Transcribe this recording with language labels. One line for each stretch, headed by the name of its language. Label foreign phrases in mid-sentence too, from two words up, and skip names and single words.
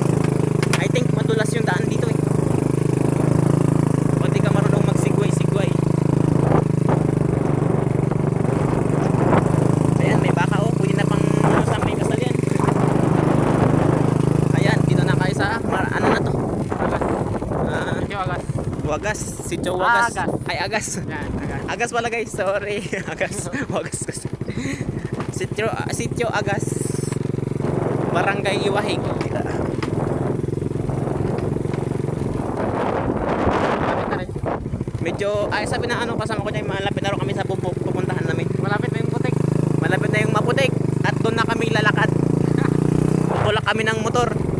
English: I think
Filipino: madulas yung daan dito eh. Pag di ka marunong magsigway-sigway. Ayan, may baka oh. Pwede na pang sa may kasal yan. Ayan, dito na kayo sa ano na to? Sitio Agas. Wagas. Sitio Wagas. Agas. Ay, Agas. Yan, Agas. Agas pala guys, sorry. Agas. Wagas kasi. Sitio Agas. Barangay Iwahig. Malapit na rin. Medyo, ay sabi na ano, kasama ko dyan, malapit na rin kami sa pupuntahan namin. Malapit na yung butik. Malapit na yung Maputik. At doon na kami lalakad. Pupulak kami ng motor.